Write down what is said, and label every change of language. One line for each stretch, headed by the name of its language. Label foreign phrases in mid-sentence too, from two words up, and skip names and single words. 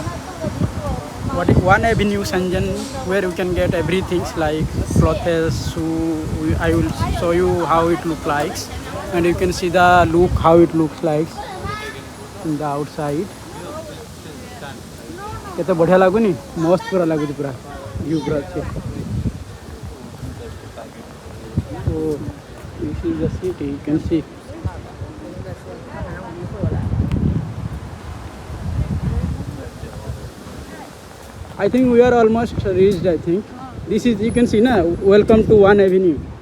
English: One Avenue Shenzhen, where you can get everything like clothes, shoe. I will show you how it looks like, and you can see the look how it looks like. in the outside.
Odia: କେତେ ବଢ଼ିଆ ଲାଗୁନି ମସ୍ତ ପୁରା ଲାଗୁଛି ପୁରା ଭ୍ୟୁ ପୁରା ଅଚ୍ଛେ.
English: So this is the city, you can see. I think we are almost reached. I think this is, you can see na, welcome to One Avenue.